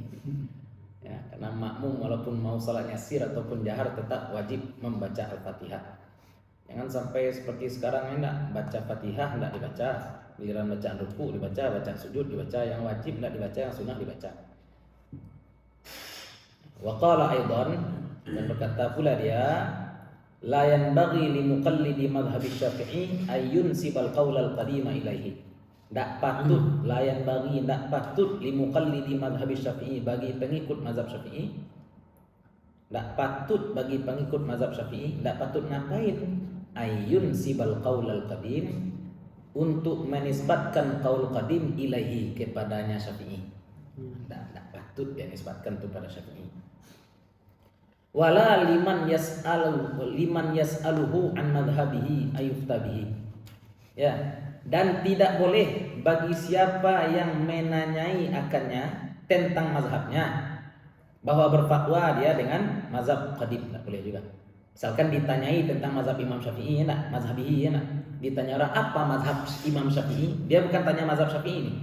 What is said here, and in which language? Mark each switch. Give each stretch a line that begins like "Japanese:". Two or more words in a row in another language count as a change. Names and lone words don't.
Indonesian: Ya, karena makmum walaupun mau sholatnya sir ataupun jahar tetap wajib membaca Al-Fatihah. Jangan sampai seperti sekarang ini baca Fatihah tidak dibaca, giliran bacaan ruku dibaca, bacaan sujud dibaca, yang wajib tidak dibaca, yang sunnah dibaca.
Arabic: وقال أيضا,
Indonesian: dan berkata pula dia,
Arabic: لا ينبغي لمقلد مذهب الشافعي أن ينسب القول القديم إليه.
Indonesian: Tak patut,
Arabic: لا ينبغي,
Indonesian: tak patut
Arabic: لمقلد مذهب الشافعي,
Indonesian: bagi pengikut mazhab Syafi'i. Tak patut bagi pengikut mazhab Syafi'i, tak patut ngapain?
Arabic: أن ينسب القول القديم,
Indonesian: untuk menisbatkan
Arabic: قول قديم
Indonesian: ilaihi, kepadanya Syafi'i. Tak patut dia nisbatkan itu pada Syafi'i.
Arabic: ولا لمن يسأله عن مذهبه أن يفتي به.
Indonesian: Ya, dan tidak boleh bagi siapa yang menanyai akannya tentang mazhabnya bahwa berfatwa dia dengan mazhab qadim, tidak boleh juga. Misalkan ditanyai tentang mazhab Imam Syafi'i, ya, mazhabihi, ya, ditanya orang apa mazhab Imam Syafi'i, dia bukan tanya mazhab Syafi'i ini.